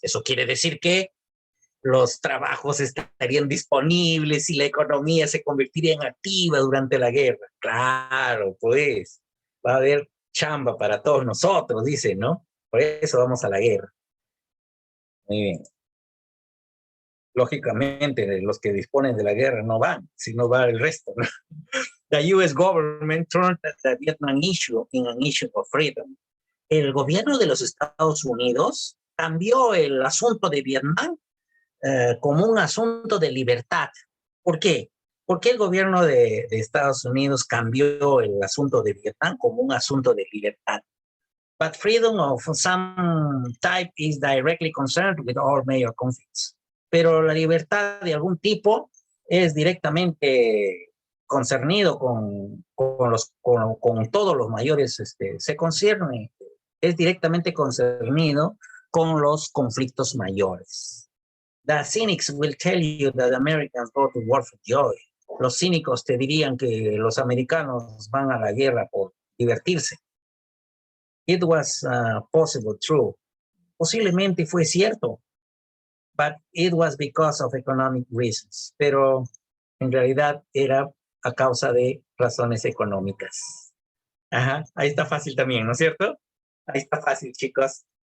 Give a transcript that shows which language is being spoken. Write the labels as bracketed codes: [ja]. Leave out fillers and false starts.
[es] Eso quiere decir que los trabajos estarían disponibles y la economía se convertiría en activa durante la guerra. Claro, pues, va a haber chamba para todos nosotros, dice, ¿no? Por eso vamos a la guerra. Muy bien. Lógicamente, los que disponen de la guerra no van, sino va el resto, ¿no? [en] The U.S. government turned the Vietnam issue in an issue of freedom. [es] El gobierno de los Estados Unidos cambió el asunto de Vietnam como un asunto de libertad. ¿Por qué? ¿Por qué el gobierno de Estados Unidos cambió el asunto de Vietnam como un asunto de libertad? [en] But freedom of some type is directly concerned with all major conflicts. [es] Pero la libertad de algún tipo es directamente concernido con todos los mayores, se concierne, es directamente concernido con los conflictos mayores. [en] The cynics will tell you that Americans go to war for joy. [es] Los cínicos te dirían que los americanos van a la guerra por divertirse. [en] It was possible, true. [es] Posiblemente fue cierto, [en] but it was because of economic reasons. [es] Pero en realidad era a causa de razones económicas. Ahí está fácil también, ¿no es cierto? Ahí está fácil, chicos.